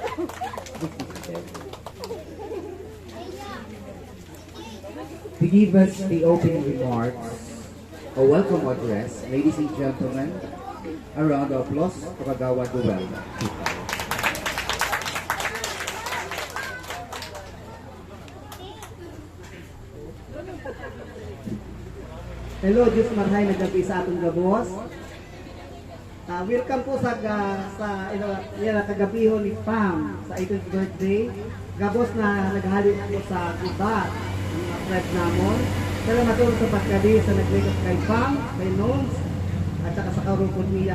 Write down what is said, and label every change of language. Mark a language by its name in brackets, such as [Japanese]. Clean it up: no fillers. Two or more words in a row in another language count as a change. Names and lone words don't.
[English] To give us the opening remarks, a welcome address, ladies and gentlemen, a round of applause for Kagawa Duel. Hello, [Bikol] Diyos marhay na gabi sa atong gabos. Welcome po sa kagabihon ni Pam sa 18th birthday. Gabos na naghali po sa iba, mga friends namon. Salamat po sa pagkadi sa nagligos kay Pam, kay Noms, at saka sa karupod niya.